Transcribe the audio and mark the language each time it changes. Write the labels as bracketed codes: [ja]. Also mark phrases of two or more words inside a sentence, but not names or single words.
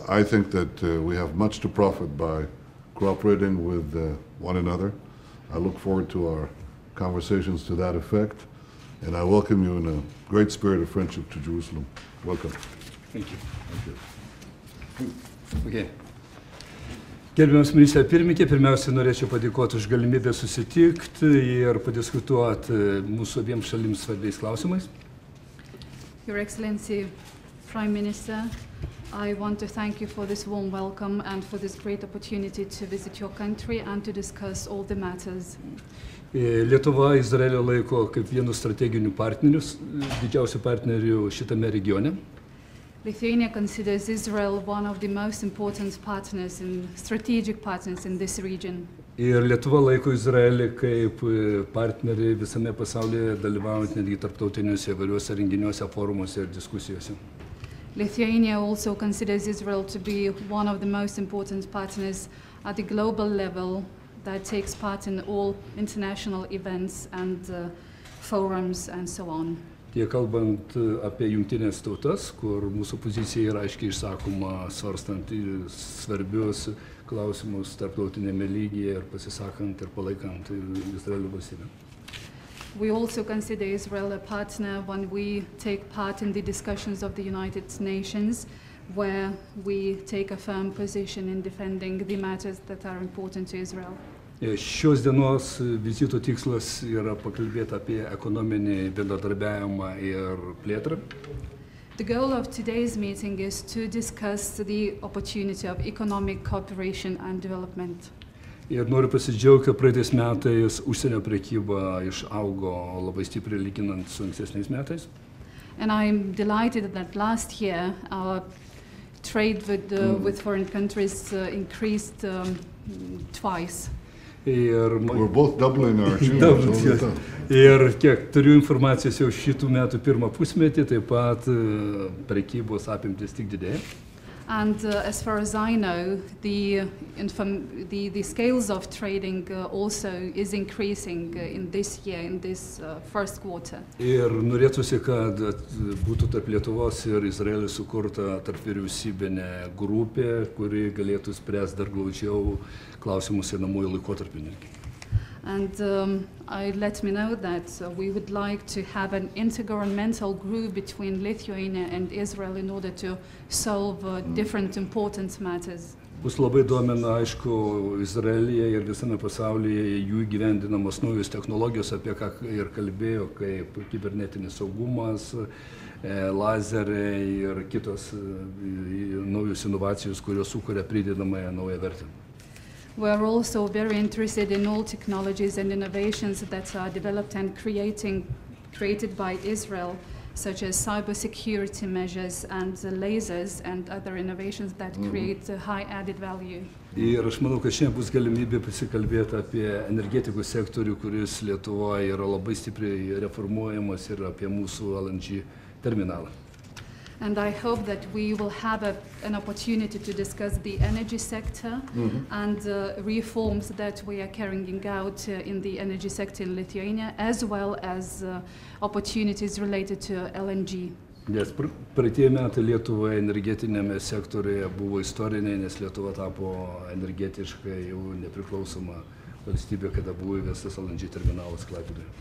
[en] I think that we have much to profit by cooperating with one another. I look forward to our conversations to that effect, and I welcome you in a great spirit of friendship to Jerusalem. Welcome. Thank you. Thank you. Okay. [lt] Gerbiamas ministrė pirmininkė, pirmiausia norėčiau padėkoti už galimybę susitikti ir padiskutuoti mūsų abiems šalims svarbiais klausimais. [en] Your Excellency, Prime Minister, I want to thank you for this warm welcome and for this great opportunity to visit your country and to discuss all the matters. [lt] Lietuva Izraelio laiko kaip vienus strateginių partnerius, didžiausių partnerių šitame regione. [en] Lithuania considers Israel one of the most important partners and strategic partners in this region. [lt] Ir Lietuva laiko Izraelį kaip partnerį visame pasaulyje, dalyvaujant netgi tarptautiniuose įvairiuose renginiuose, forumuose ir diskusijose. [en] Lithuania also considers Israel to be one of the most important partners at the global level that takes part in all international events and forums and so on. [lt] Tiek kalbant apie jungtinės tautas, kur mūsų pozicija yra aiškiai išsakoma, svarstant svarbius klausimus tarptautinėme lygyje ir pasisakant ir palaikant Izraelio valstybę. [en] We also consider Israel a partner when we take part in the discussions of the United Nations, where we take a firm position in defending the matters that are important to Israel. [lt] Šios dienos vizito tikslas yra pakalbėti apie ekonominį bendradarbiavimą ir plėtrą. [en] The goal of today's meeting is to discuss the opportunity of economic cooperation and development. [lt] Ir noriu pasidžiaugti, praeitais metais užsienio prekyba išaugo labai stipriai lyginant su ankstesniais metais. [en] And I'm delighted that last year our trade with foreign countries increased twice. We're both doubling our achievements all the time. [lt] Ir kiek turiu informacijos jau šitų metų pirmą pusmetį, taip pat prekybos apimtis tik didėja. [en] And as far as I know, the scales of trading also is increasing in this year, in this first quarter. [lt] Ir norėtųsi, kad būtų tarp Lietuvos ir Izraelio sukurta tarpvyriausybinė grupė, kuri galėtų spręsti dar glaudžiau klausimus einamuoju laikotarpiu. [en] And let me know that we would like to have an intergovernmental group between Lithuania and Israel in order to solve different important matters. [lt] Mus labai domina, aišku, Izraelyje ir visame pasaulyje jų įgyvendinamos naujos technologijos, apie ką ir kalbėjo, kaip kibernetinis saugumas, lazeriai ir kitos naujos inovacijos, kurios sukuria pridedamąją naują vertę. [en] We are also very interested in all technologies and innovations that are developed and created by Israel, such as cybersecurity measures and lasers and other innovations that create a high added value. [lt] Ir aš manau, kad šiandien bus galimybė pasikalbėti apie energetikos sektorių, kuris Lietuvoje yra labai stipriai reformuojamas, ir apie mūsų LNG terminalą. [en] And I hope that we will have an opportunity to discuss the energy sector and reforms that we are carrying out in the energy sector in Lithuania, as well as opportunities related to LNG. [lt] Nes praeitie metai Lietuvoje energetinėme sektoriuje buvo istoriniai, nes Lietuva tapo energetiškai jau nepriklausoma valstybė, kada buvo įvestas LNG terminalas Klaipėdoje.